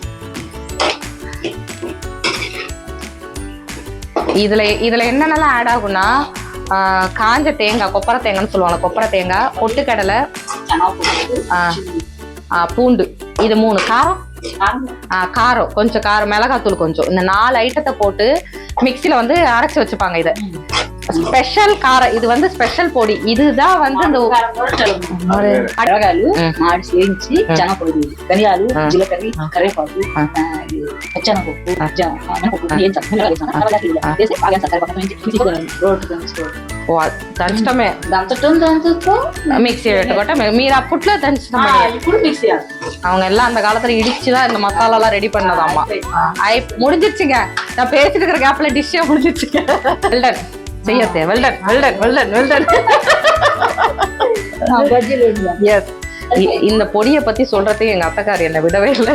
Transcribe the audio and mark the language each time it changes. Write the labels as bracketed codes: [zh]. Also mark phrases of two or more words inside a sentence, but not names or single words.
[ta] இதுல என்னென்னலாம் ஆட் ஆகும்னா காஞ்ச தேங்காய் கொப்பரை தேங்காய்னு சொல்லுவாங்க கொப்பரை தேங்காய் பொட்டுக்கடலை பூண்டு இது 3 காரம் கொஞ்சம் காரம் மிளகாத்தூள் கொஞ்சம் இந்த 4 ஐட்டத்தை போட்டு மிக்சியில வந்து அரைச்சு வச்சுப்பாங்க இதை ஸ்பெஷல் காரம். இது வந்து ஸ்பெஷல் பொடி. இதுதான் வந்து இந்த [te] మిరగాయలు మాడి వేయించి శనగపొడి ధనియాలు జీలకర్ర కరివేపాకు పచ్చనపప్పు ఏం వేసి బాగా దంచటమే దంచటం మిక్సీ పెట్టుకోవటం. మీరు అప్పట్లో దంచడం ఇప్పుడు మిక్సీ [ta] அவங்க எல்லாம் அந்த காலத்துல இடிச்சுதான் இந்த மசாலா எல்லாம் ரெடி பண்ணதாமா. முடிஞ்சிருச்சுங்க. நான் பேசிட்டு இருக்கிற கேப்ல டிஷ்ஷே முடிஞ்சிருச்சுங்க. [en] வெல்டன் செய்யத்தே. well done well done well done well done. [ta] எஸ். இந்த பொடியை பத்தி சொல்றதுக்கு எங்க அத்தைக்காரி என்ன விடவே இல்லை.